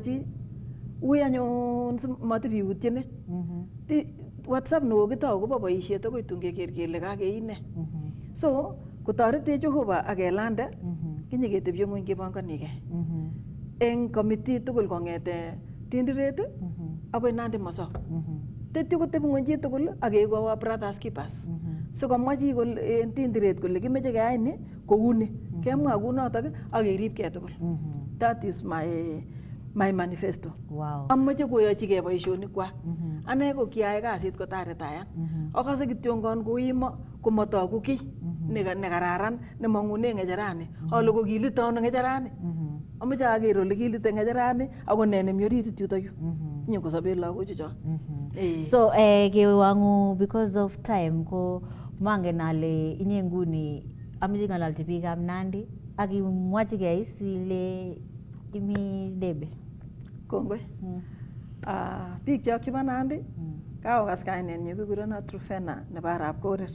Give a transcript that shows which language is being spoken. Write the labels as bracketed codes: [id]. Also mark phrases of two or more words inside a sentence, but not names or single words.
[kln] chi ui anyun matibiutyenech WhatsApp nekokitou kobo boisiet akoi tun keker kele kakeine so kotoretech Jehova akelande kinyeketebye ng'weny kepanganigei eng committee tugul kong'ete Tinderet akoi Nandi Mosop tetyo kotebi ng'weny chi tugul akeeku [en] our brothers keepers [kln] sikomwa chi kole en tindiret kole kimeche keyai ni kouni kemwa kunotok ak keribgei tugul. [en] That is my manifesto. Wow. [kln] Amoche koyochigei boisionikwak. Ane ko kiayai kasit kotaretayan. Akase kityongon koimo komotogu kiy nekararan nemong'une ng'echerani. Ale ko kilite ano ng'echerani. Amoche aker ole kilite ng'echerani ako ne nemi orit yutok yu. Nyokosobe lagochu chok. So kewang'u [en] because of time [kln] ko mangen ale inye nguni ameche ng'alalchi biikab Nandi ak imwachigei sile imi debe. Kongoi. Biik chok chebo Nandi kakokas kainenyu kikurenon Trufena nebo Arap Korir.